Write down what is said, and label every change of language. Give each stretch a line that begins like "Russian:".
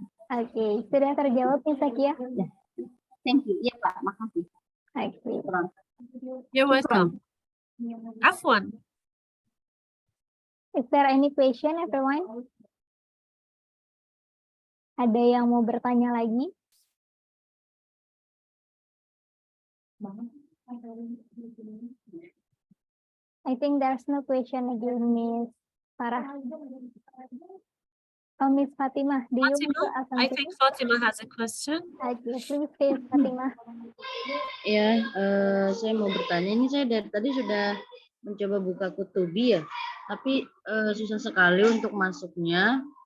Indonesian: Oke, sudah terjawab nih Sakia? Ya.
English: Thank you.
Indonesian: Iya Pak, makasih. Oke.
English: You're welcome. Afwan. Is there any question, everyone?
Indonesian: Ada yang mau bertanya lagi?
English: I think there's no question again, Miss Farah. Oh, Miss Fatima, do you want to Fatima, ask something? think Fatima has a question. Okay, please say Fatima.
Indonesian: Ya, saya mau bertanya. Ini saya dari tadi sudah mencoba buka Kutubee ya, tapi susah sekali untuk masuknya.